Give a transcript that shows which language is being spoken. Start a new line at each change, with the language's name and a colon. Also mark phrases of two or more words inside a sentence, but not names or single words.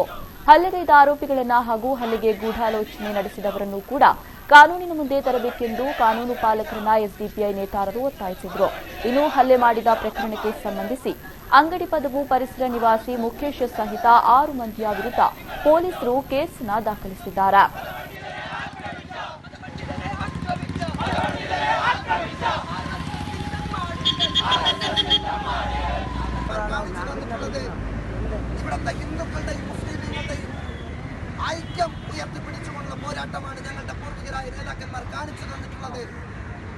Kannada: ಹಲ್ಲೆಗೈದ ಆರೋಪಿಗಳನ್ನು ಹಾಗೂ ಹಲ್ಲೆಗೆ ಗೂಢಾಲೋಚನೆ ನಡೆಸಿದವರನ್ನು ಕೂಡ ಕಾನೂನಿನ ಮುಂದೆ ತರಬೇಕೆಂದು ಕಾನೂನು ಪಾಲಕರನ್ನ ಎಸ್ಡಿಪಿಐ ನೇತಾರರು ಒತ್ತಾಯಿಸಿದರು. ಇನ್ನು ಹಲ್ಲೆ ಮಾಡಿದ ಪ್ರಕರಣಕ್ಕೆ ಸಂಬಂಧಿಸಿ ಅಂಗಡಿ ಪದವು ಪರಿಸರ ನಿವಾಸಿ ಮುಖೇಶ್ ಸಹಿತ 6 ಮಂದಿಯ ವಿರುದ್ಧ ಪೊಲೀಸರು ಕೇಸನ್ನು ದಾಖಲಿಸಿದ್ದಾರೆ.
Malayalam: ഇവിടുത്തെ ഹിന്ദുക്കളുടെയും മുസ്ലിമുകളുടെയും ഐക്യം ഉയർത്തിപ്പിടിച്ചുകൊണ്ടുള്ള പോരാട്ടമാണ് ഞങ്ങളുടെ പൂർവികരായ നേതാക്കന്മാർ കാണിച്ചു തന്നിട്ടുള്ളത്.